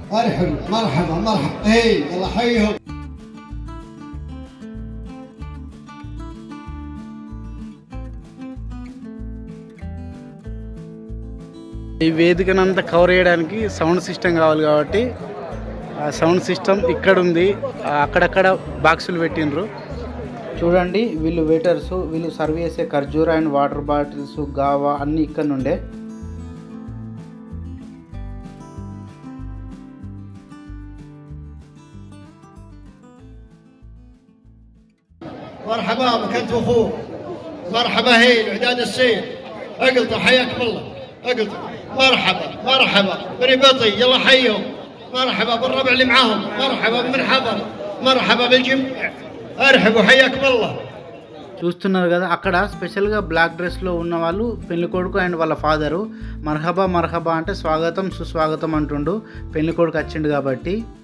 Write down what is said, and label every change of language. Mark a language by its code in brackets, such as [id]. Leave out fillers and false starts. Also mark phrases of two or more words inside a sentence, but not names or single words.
[te] ఈ వేదికనంతా కవర్ చేయడానికి సౌండ్ సిస్టమ్ కావాలి కాబట్టి ఆ సౌండ్ సిస్టమ్ ఇక్కడ ఉంది. అక్కడక్కడ బాక్సులు పెట్టినరు చూడండి. వీళ్ళు వెయిటర్స్, వీళ్ళు సర్వ్ చేసే ఖర్జూర [en] and water bottles, [te] గావా అన్నీ ఇక్కడ నుండే. [ar] مرحبا بك انت واخوك. مرحبا هي الاعداد السير. اقلطوا حياكم الله. اقلطوا. مرحبا برباطي يلا حيهم. مرحبا بالربع اللي معاهم. مرحبا بمن حضر. مرحبا بالجميع. ارحبوا حياكم الله. [te] చూస్తున్నారు కదా, అక్కడ స్పెషల్గా [en] black dress [te] ఉన్న వాళ్ళు పెళ్లి కొడుకు అండ్ వాళ్ళ ఫాదరు మర్హబా అంటే స్వాగతం సుస్వాగతం అంటుండు. పెళ్లి కొడుకు వచ్చిండు కాబట్టి.